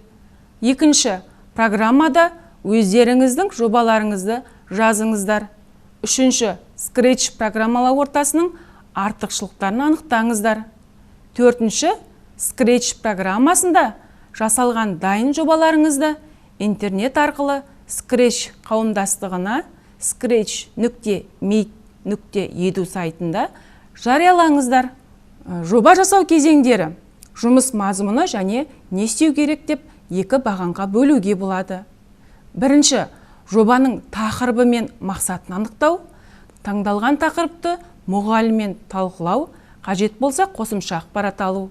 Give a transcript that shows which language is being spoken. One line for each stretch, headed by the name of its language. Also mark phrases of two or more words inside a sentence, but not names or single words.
Kazakh: Екінші, программада өздеріңіздің жобаларыңызды жазыңыздар. Үшінші, Scratch программалы ортасының артықшылықтарын анықтаңыздар. Төртінші, Scratch программасында жасалған дайын жобаларыңызды интернет арқылы Scratch қауымдастығына scratch.meet.edu сайтында жариялаңыздар. Жоба жасау кезеңдері: жұмыс мазмұны және не істеу керек деп екі бағанға бөлуге болады. Бірінші, жобаның тақырыбы мен мақсатын анықтау, таңдалған тақырыпты мұғаліммен талқылау, қажет болса қосымша ақпарат алу.